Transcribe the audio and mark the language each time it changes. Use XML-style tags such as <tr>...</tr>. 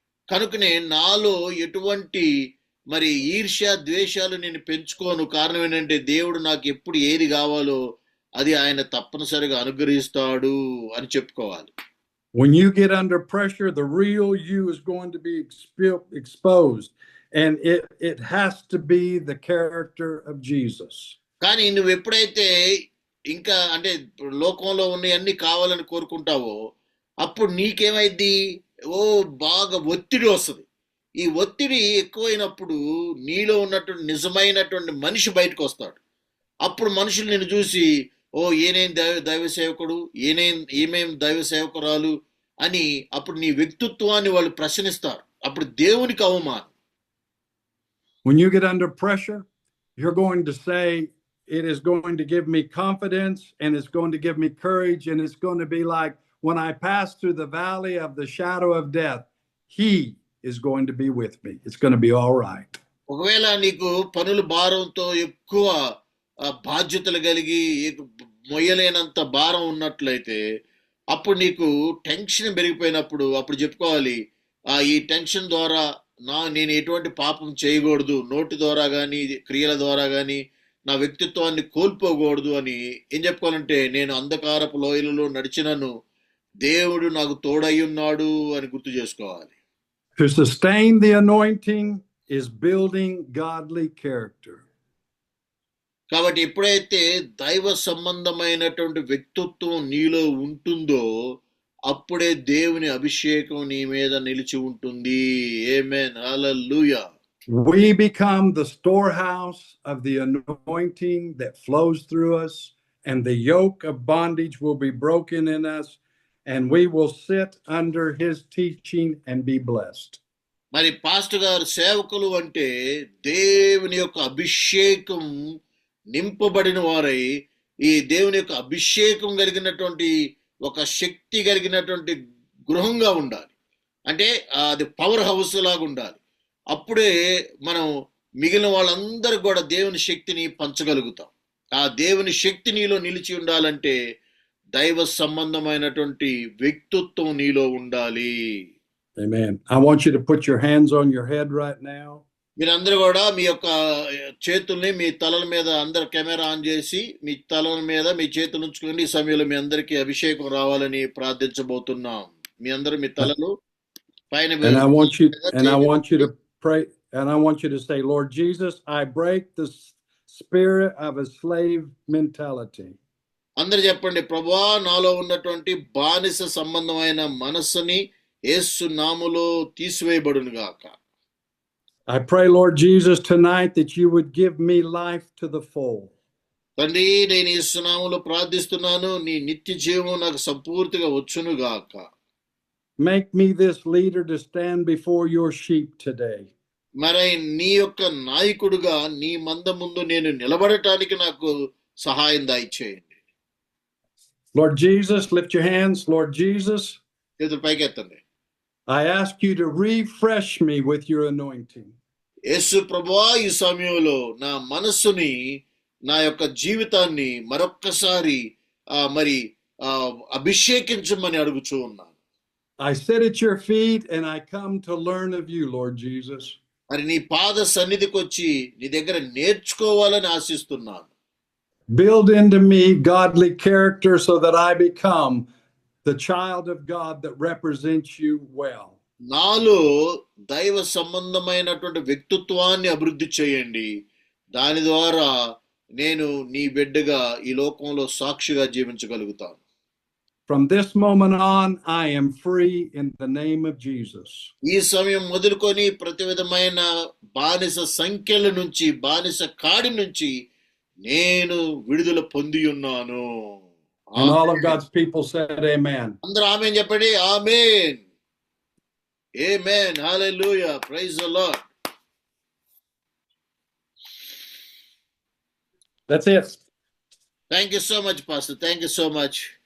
<te>కనుకనే నాలో ఎటువంటి మరి ఈర్ష్య ద్వేషాలు నేను పెంచుకోను. కారణం ఏంటంటే దేవుడు నాకు ఎప్పుడు ఏది కావాలో అది ఆయన తప్పనిసరిగా అనుగ్రహిస్తాడు అని చెప్పుకోవాలి.</te> <en>When you get under pressure, the real you is going to be exposed, and it has to be the character of Jesus.</en> <te>కానీ నువ్వు ఎప్పుడైతే ఇంకా అంటే లోకంలో ఉన్నవన్నీ కావాలని కోరుకుంటావో అప్పుడు నీకేమైద్ది? ఓ బాగా ఒత్తిడి వస్తుంది. ఈ ఒత్తిడి ఎక్కువైనప్పుడు నీలో ఉన్నటువంటి నిజమైనటువంటి మనిషి బయటకు వస్తాడు. అప్పుడు మనుషులు నిన్ను చూసి ఓ ఈయనేం దైవ సేవకుడు, ఏమేం దైవ సేవకురాలు అని అప్పుడు నీ వ్యక్తిత్వాన్ని వాళ్ళు ప్రశ్నిస్తారు. అప్పుడు దేవునికి అవమానం.</te> <en>When you get under pressure, you're going to say, it is going to give me confidence and it's going to give me courage, and it's going to be like when I pass through the valley of the shadow of death, he is going to be with me. It's going to be all right.</en> <te>ఒకవేళ నీకు పనుల భారంతో ఎక్కువ బాధ్యతలు కలిగి మొయ్యలేనంత భారం ఉన్నట్లయితే అప్పుడు నీకు టెన్షన్ పెరిగిపోయినప్పుడు అప్పుడు చెప్పుకోవాలి, ఈ టెన్షన్ ద్వారా నేను ఎటువంటి పాపం చేయకూడదు, నోటి ద్వారా కానీ క్రియల ద్వారా కానీ నా వ్యక్తిత్వాన్ని కోల్పోకూడదు అని ఏం చెప్పుకోవాలంటే, నేను అంధకారపు లోయలలో నడిచినను దేవుడు నాకు తోడయ్యున్నాడు అని గుర్తు చేసుకోవాలి.</te> <en>To sustain the anointing is building godly character.</en> <te>కాబట్టి ఎప్పుడైతే దైవ సంబంధమైనటువంటి వ్యక్తిత్వం నీలో ఉంటుందో అప్పుడే దేవుని అభిషేకం నీ మీద నిలిచి ఉంటుంది. ఆమేన్, హల్లెలూయా.</te> <en>We become the storehouse of the anointing that flows through us, and the yoke of bondage will be broken in us, and we will sit under his teaching and be blessed.</en> <te>మరి pastor గారు సేవకులు అంటే దేవుని యొక్క అభిషేకం నింపబడిన వారై ఈ దేవుని యొక్క అభిషేకం కలిగినటువంటి ఒక శక్తి కలిగినటువంటి గృహంగా ఉండాలి. అంటే అది పవర్ హౌస్ లాగా ఉండాలి. అప్పుడే మనం మిగిలిన వాళ్ళందరూ కూడా దేవుని శక్తిని పంచగలుగుతాం. ఆ దేవుని శక్తి నీలో నిలిచి ఉండాలంటే దైవ సంబంధమైనటువంటి వ్యక్తిత్వం నీలో ఉండాలి.</te> <en>Amen. I want you to put your hands on your head right now.</en> <te>మీరందరూ కూడా మీ యొక్క చేతుల్ని మీ తలల మీద, అందరు కెమెరా ఆన్ చేసి మీ తలల మీద మీ చేతులు ఉంచుకోండి. ఈ సమయంలో మీ అందరికీ అభిషేకం రావాలని ప్రార్థించబోతున్నాం. మీ అందరూ మీ తలలు పైన</te> <en>And I want you to pray, and I want you to say, Lord Jesus, I break the spirit of a slave mentality.</en> <te>అందరూ చెప్పండి, ప్రభువా నాలో ఉన్నటువంటి బానిస సంబంధమైన మనస్సుని యేసు నామములో తీసివేయబడును గాక.</te> <en>I pray, Lord Jesus, tonight that you would give me life to the full.</en> <te>తండ్రి, నేను యేసు నామములో ప్రార్థిస్తున్నాను, నీ నిత్య జీవం నాకు సంపూర్తిగా వచ్చును గాక.</te> <en>Make me this leader to stand before your sheep today.</en> <te>మరి నీ యొక్క నాయకుడుగా నీ మంద ముందు నేను నిలబడటానికి నాకు సహాయం దయచేయండి.</te> <en>Lord Jesus, lift your hands. Lord Jesus,</en> <te>చేతులు పైకెత్తండి.</te> <en>I ask you to refresh me with your anointing.</en> <te>యేసు ప్రభువా, ఈ సమయంలో నా మనస్సుని, నా యొక్క జీవితాన్ని మరొక్కసారి మరి అభిషేకించమని అడుగుచూ ఉన్నాను.</te> <en>I sit at your feet and I come to learn of you, Lord Jesus.</en> <te>మరి నీ పాద సన్నిధికి వచ్చి నీ దగ్గర నేర్చుకోవాలని ఆశిస్తున్నాను.</te> <en>Build into me godly character so that I become the child of God that represents you well.</en> <te>నాలో దైవ సంబంధమైనటువంటి వ్యక్తిత్వాన్ని అభివృద్ధి చేయండి. దాని ద్వారా నేను నీ బిడ్డగా ఈ లోకంలో సాక్షిగా జీవించగలుగుతాను.</te> <en>From this moment on, I am free in the name of Jesus.</en> <te>ఈ సమయం మొదలుకొని ప్రతి విధమైన బానిస సంఖ్యల నుంచి, బానిస కాడి నుంచి నేను విడుదల పొంది ఉన్నాను.</te> <en>And all of God's people said amen.</en> <te>అందరూ ఆమేన్ చెప్పండి. ఆమేన్, ఆమేన్, హల్లెలూయా, praise the lord.</te> <en>That's it. Thank you so much, Pastor. Thank you so much.</en>